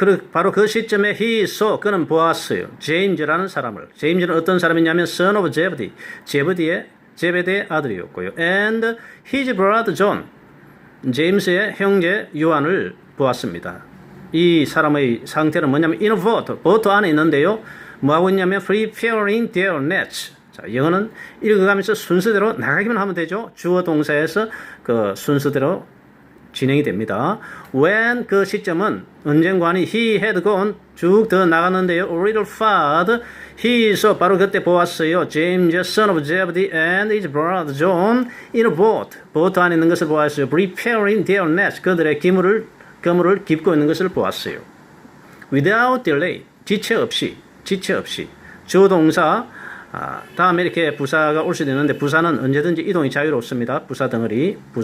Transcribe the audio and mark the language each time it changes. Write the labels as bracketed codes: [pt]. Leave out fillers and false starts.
[ko] 바로 그 시점에 [en] he saw, [ko] 그는 보았어요. 제임즈라는 사람을. 제임즈는 어떤 사람이냐면 [en] son of Zebedee, [ko] 제베데의 아들이었고요. [en] and his brother John, [ko] 제임스의 형제 요한을 보았습니다. 이 사람의 상태는 뭐냐면 [en] in a [ko] 보트 안에 있는데요. 뭐하고 있냐면 [en] preparing their nets. [ko] 자, 영어는 읽어가면서 순서대로 나가기만 하면 되죠. 주어 동사에서 그 순서대로 진행이 됩니다. when, 그 시점은 언젠가니 [en] he had gone, [ko] 쭉 더 나갔는데요. [en] a little farther, he saw, [ko] 바로 그때 보았어요. [en] James, son of Zebedee, and his brother John in a boat. [ko] 보트 안에 있는 것을 보았어요. [en] preparing their nets, [ko] 그들의 그물을 깁고 있는 것을 보았어요. [en] without delay, [ko] 지체 없이. 주어 동사, 다음에 이렇게 부사가 올 수도 있는데 부사는 언제든지 이동이 자유롭습니다. 부사 덩어리.